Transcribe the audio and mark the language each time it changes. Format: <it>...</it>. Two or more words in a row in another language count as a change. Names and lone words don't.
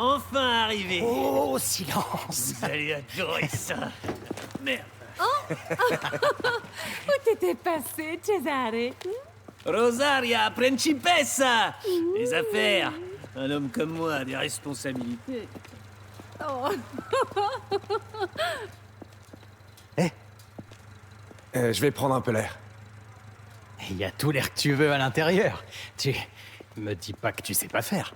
<fr>enfin arrivé. Oh, silence. Vous allez adorer ça. Merde. Oh Où t'étais passé, Cesare? Rosaria, principessa. Les affaires. Un homme comme moi a des responsabilités. Oh. Je vais prendre un peu l'air. Il y a tout l'air que tu veux à l'intérieur. Tu me dis pas que tu sais pas faire.</fr>